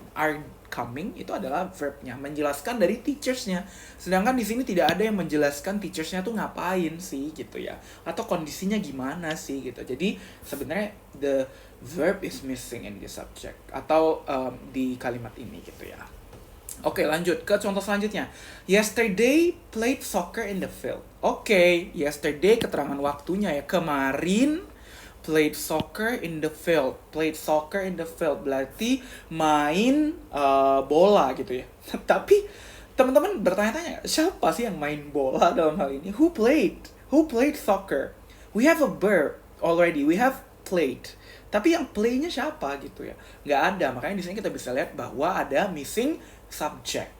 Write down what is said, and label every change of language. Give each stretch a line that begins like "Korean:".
English: Are coming
Indonesian: itu adalah verbnya, menjelaskan dari teachersnya. Sedangkan di sini tidak ada yang menjelaskan teachersnya tuh ngapain sih gitu ya, atau kondisinya gimana sih gitu. Jadi sebenarnya
English: the verb is missing in the subject
Indonesian: atau di kalimat ini gitu ya. Oke, lanjut ke contoh selanjutnya.
English: Yesterday played soccer in the field. Oke, yesterday
Indonesian: keterangan waktunya ya.
English: Kemarin played soccer in the field. Played soccer in the field
Indonesian: berarti main bola gitu ya. Tapi teman-teman bertanya-tanya, siapa sih yang main bola dalam hal ini?
English: Who played? Who played soccer? We have a verb already. We have played.
Indonesian: Tapi yang play-nya siapa gitu ya? Nggak ada. Makanya di sini kita bisa lihat bahwa ada missing subject.